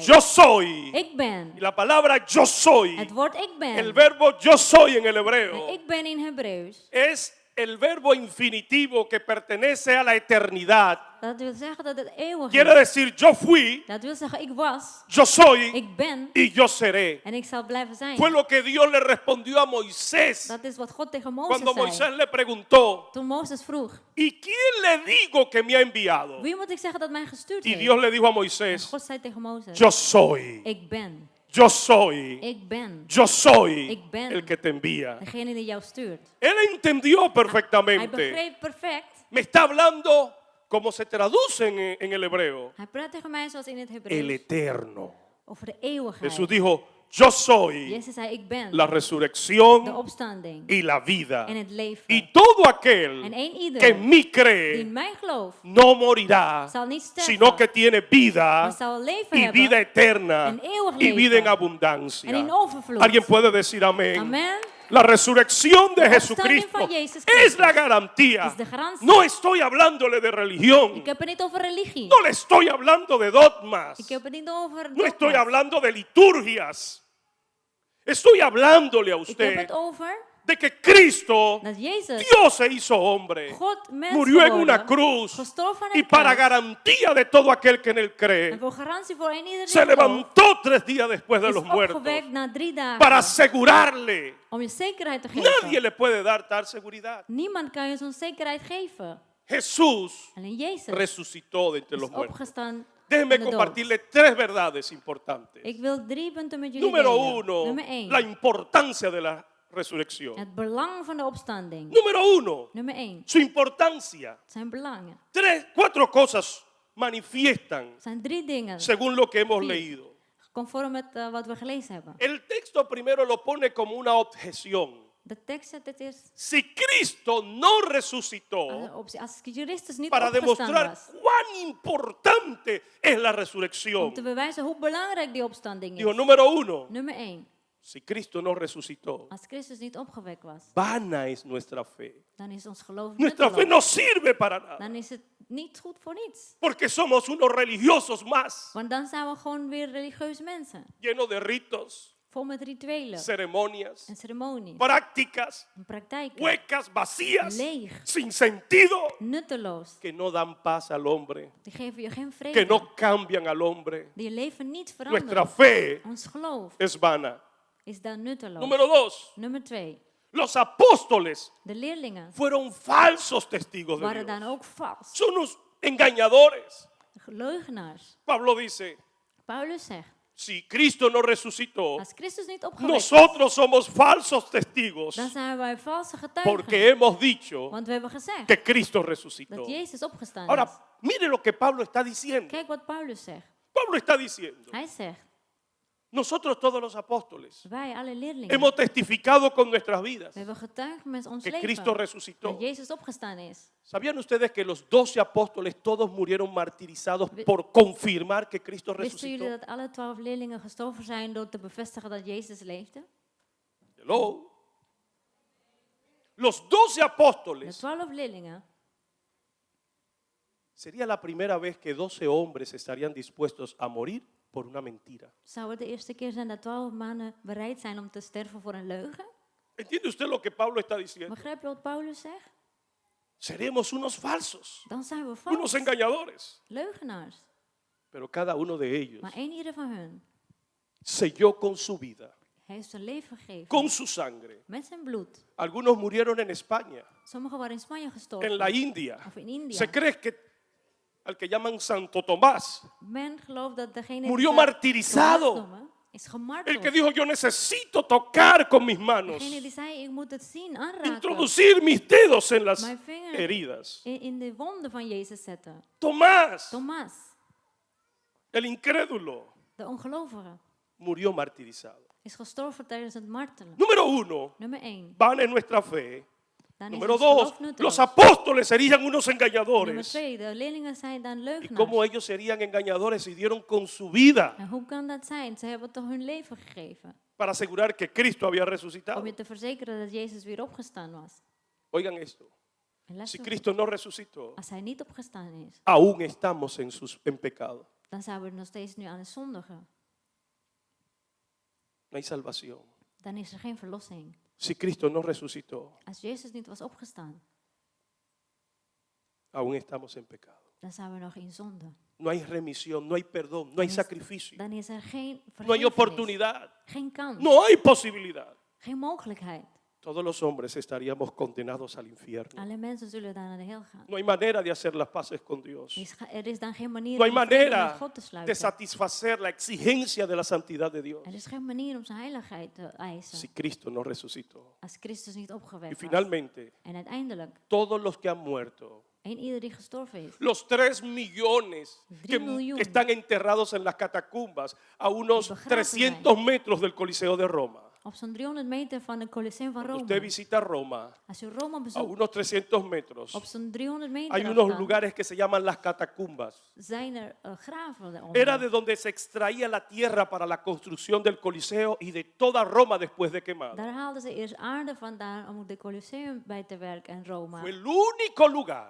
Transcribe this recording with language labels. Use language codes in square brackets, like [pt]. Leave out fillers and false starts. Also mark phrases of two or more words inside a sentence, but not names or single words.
[es] yo soy. [nl] ik ben. [es] Y la palabra yo soy, [nl] Het woord ik ben. [es] el verbo yo soy en el En hebreo, [nl] ik ben in Hebreeuws. [es] es el verbo infinitivo que pertenece a la eternidad. [nl] Dat wil zeggen dat het eeuwig [es] Quiere [nl] is. [es] decir, yo fui, [nl] Dat wil zeggen, ik was, [es] yo soy [nl] ik ben [es] y yo seré. [nl] en ik zal blijven zijn. [es] Fue lo que Dios le respondió a Moisés [nl] Dat is wat God tegen [es] cuando [nl] Mozes zei. [es] Moisés le preguntó, [nl] Toen Mozes vroeg, [es] ¿y quién le digo que me ha enviado? [nl] wie moet ik zeggen dat mij gestuurd [es] Y [nl] heeft? [es] Dios le dijo a [nl] En [es] Moisés, [nl] God zei tegen Mozes, [es] yo soy, [nl] ik ben, [es] yo soy, [nl] ik ben [es] yo soy [nl] Ik ben. [es] el que te envía. [nl] degene die jou stuurt. [es] Él entendió [nl] Hij [es] perfectamente. [nl] begreep perfect. [es] Me está hablando como se traduce en el hebreo, [nl] Hij praat tegen mij zoals in het [es] el [nl] Hebreeuws [es] eterno. [nl] over de eeuwigheid. [es] Jesús dijo, yo soy [nl] Jezus zei, ik ben [es] la [nl] de [es] resurrección [nl] opstanding [es] y la vida. [nl] en het leven. [es] Y todo [nl] En [es] aquel [nl] één [es] que [nl] ieder [es] en mí [nl] die [es] cree [nl] in mij gelooft, [es] no morirá, [nl] zal niet sterven, [es] sino que tiene vida [nl] maar zal leven [es] y [nl] hebben [es] vida eterna [nl] en eeuwig [es] y vida en [nl] leven [es] abundancia. [nl] en in overvloed. [es] Alguien puede decir amén. [nl] Amen. [es] La resurrección de [nl] De [es] Jesucristo [nl] opstanding van Jezus [es] es [nl] Christus [es] la garantía. [nl] is de garantie. [es] No estoy hablándole de religión. [nl] Ik heb het niet over religie. [es] No le estoy hablando de dogmas. [nl] Ik heb het niet over [es] No estoy [nl] dogma's. [es] hablando de liturgias. Estoy hablándole a [nl] Ik heb [es] usted [nl] het over [es] de que Cristo, [nl] dat Jezus, [es] Dios se hizo hombre, [nl] God mens [es] murió en [nl] geworden, [es] una cruz [nl] gestorven aan [es] y [nl] het [es] para [nl] kruis. [es] garantía de todo aquel que en él [nl] En [es] cree, [nl] voor garantie voor een ieder die [es] se [nl] gelooft, [es] levantó 3 días después de [nl] is [es] los muertos [nl] opgewekt na 3 dagen. [es] para asegurarle. [nl] Om je zekerheid te geven. [es] Nadie le puede dar tal seguridad. [nl] Niemand kan je zo'n zekerheid geven. [es] Jesús [nl] Alleen Jezus [es] resucitó de entre [nl] is [es] los muertos. [nl] opgestaan [es] Déjeme [nl] van de dood. [es] compartirle 3 verdades importantes. [nl] Ik wil 3 punten met jullie [es] Número [nl] delen. [es] 1, [nl] Nummer 1. [es] la importancia de la resurrección. [nl] Het belang van de opstanding. [es] Número 1, [nl] Nummer 1. [es] su importancia. [nl] Het zijn belangen. [es] 4 cosas manifiestan [nl] Het zijn 3 dingen. [es] según lo que hemos [nl] Vier. [es] leído. [nl] Conform met wat we gelezen hebben. [es] El texto primero lo pone como una objeción. [nl] De tekst zet het eerst [es] Si Cristo no [nl] als [es] resucitó [nl] een optie. Als Christus niet [es] para [nl] opgestaan [es] demostrar [nl] was. [es] cuán importante es la [nl] Om [es] resurrección, [nl] te bewijzen hoe belangrijk die opstanding [es] dijo, [nl] is. [es] número 1, [nl] Nummer 1. [es] si Cristo no resucitó, [nl] Als Christus niet opgewekt was. [es] vana es nuestra fe. [nl] Dan is ons geloof [es] Nuestra fe [nl] nutteloos. [es] no sirve para nada, [nl] Dan is het niet goed voor niets. [es] porque somos unos religiosos más, [nl] Want dan zijn we gewoon weer religieuze mensen. [es] llenos de ritos, [nl] Vol met rituelen [es] ceremonias, [nl] en ceremonies [es] prácticas [nl] en praktijken. [es] huecas, vacías, [nl] Leeg, [es] sin sentido, [nl] nutteloos. [es] que no dan paz al hombre, [nl] Die geven je geen vrede. [es] que no cambian al hombre. [nl] Die je leven niet [es] Nuestra [nl] veranderen. [es] fe [nl] Ons geloof [es] es vana. [nl] is dan nutteloos. [es] Número 2, [nl] Nummer 2. [es] los apóstoles [nl] De leerlingen [es] fueron falsos testigos de [nl] waren dan [es] Dios. [nl] ook vals. [es] Son unos engañadores. [nl] Leugenaars. [es] Pablo dice, [nl] Paulus zegt, [es] si Cristo no resucitó, [nl] als Christus niet opgewekt is, [es] nosotros somos falsos testigos [nl] dan zijn wij valse getuigen. [es] porque hemos dicho [nl] Want we hebben gezegd [es] que Cristo resucitó. [nl] dat Jezus opgestaan is. [es] Ahora, mire lo que Pablo está diciendo. [nl] Kijk wat Paulus zegt. [es] Pablo está diciendo, [nl] Hij zegt, [es] nosotros todos los apóstoles [nl] wij alle leerlingen, [es] hemos testificado con nuestras vidas [nl] we hebben getuigd met ons [es] que [nl] leven [es] Cristo resucitó. [nl] dat Jezus opgestaan is. [es] ¿Sabían ustedes que los 12 apóstoles todos murieron martirizados por confirmar que Cristo [nl] Wisten jullie [es] resucitó? [nl] dat alle 12 leerlingen gestorven zijn door te bevestigen dat Jezus leefde? [es] Hello. Los 12 [nl] De [es] apóstoles, [nl] 12 leerlingen, [es] sería la primera vez que 12 hombres estarían dispuestos a morir por una mentira. [nl] zou het de eerste keer zijn dat 12 mannen bereid zijn om te sterven voor een leugen? [es] ¿Entiende usted lo que Pablo está diciendo? [nl] Begrijp je wat Paulus zegt? [es] Seremos unos falsos, [nl] Dan zijn we [es] unos [nl] vals, [es] engañadores. [nl] leugenaars. [es] Pero cada uno de ellos [nl] Maar één ieder van hun [es] selló con su vida, [nl] heeft zijn leven gegeven. [es] con su sangre. [nl] Met zijn bloed. [es] Algunos murieron en España, [nl] Sommigen waren in Spanje gestorven. [es] en la India. [nl] Of in India. [es] Se cree que al que llaman Santo Tomás, [nl] Men gelooft dat degene [es] murió [nl] die [es] martirizado. [nl] Tomás noemen, is [es] el [nl] gemarteld. [es] que dijo yo necesito tocar con mis manos, [nl] Degene die zei, ik moet het zien, aanraken. [es] introducir mis dedos en las [nl] Mijn vinger [es] heridas. [nl] in de wonden van Jezus zetten. [es] Tomás, [nl] Thomas, [es] el incrédulo, [nl] de ongelovige, [es] murió martirizado. [nl] is gestorven tijdens het martelen. [es] Número 1, [nl] Nummer 1. [es] van en nuestra fe. [nl] Dan is [es] Número [nl] ons [es] 2, [nl] geloof nutteloos. [es] los apóstoles serían unos [nl] Nummer [es] engañadores. [nl] 2, de leerlingen zijn dan [es] ¿Y [nl] leugenaars. [es] cómo ellos serían engañadores si dieron con su vida [nl] En hoe kan dat zijn? Ze hebben toch hun leven gegeven. [es] para asegurar que Cristo había [nl] Om [es] resucitado? [nl] je te verzekeren dat Jezus weer opgestaan was. [es] Oigan esto, [nl] En [es] si [nl] luister, [es] Cristo no resucitó, [nl] als hij niet opgestaan is, [es] aún estamos en pecado. [nl] dan zijn we nog steeds nu aan het zondigen. [es] No hay salvación. [nl] Dan is er geen verlossing. [es] Si Cristo no resucitó, [nl] Als Jezus niet was opgestaan, [es] aún estamos en pecado. [nl] dan zijn we nog in zonde. [es] No hay remisión, no hay perdón, no hay sacrificio, [nl] Dan is er geen [es] no hay [nl] vergiffenis, [es] oportunidad, [nl] geen kans, [es] no hay posibilidad. [nl] geen mogelijkheid. [es] Todos los hombres estaríamos condenados al infierno. [nl] Alle mensen zullen daar naar de hel gaan. [es] No hay manera de hacer las paces con Dios. [nl] Er is dan geen manier [es] No hay [nl] om vrede met [es] manera [nl] God te [es] de [nl] sluiten. [es] satisfacer la exigencia de la santidad de Dios [nl] Er is geen manier om zijn heiligheid te eisen. [es] si Cristo no resucitó. [nl] Als Christus niet [es] Y [nl] opgewekt was. [es] finalmente, [nl] En uiteindelijk, [es] todos los que han muerto, [nl] één ieder die gestorven is. [es] los 3 millones [nl] 3 miljoen. [es] están enterrados en las catacumbas a unos [nl] begraven [es] 300 metros del Coliseo de Roma. [nl] Op zo'n 300 meter van het Colosseum van [es] Cuando [nl] Rome. [es] usted visita Roma, [nl] Als u Rome [es] a [nl] bezoekt, [es] unos 300 metros, [nl] op zo'n 300 meter [es] hay unos [nl] afstand, [es] lugares que se llaman las catacumbas. [nl] zijn er graven daaronder. [es] Era de donde se extraía la tierra para la construcción del Coliseo y de toda Roma después de quemada. [nl] Daar haalden ze eerst aarde vandaan om de Colosseum bij te werken en Rome. [es] Fue el único lugar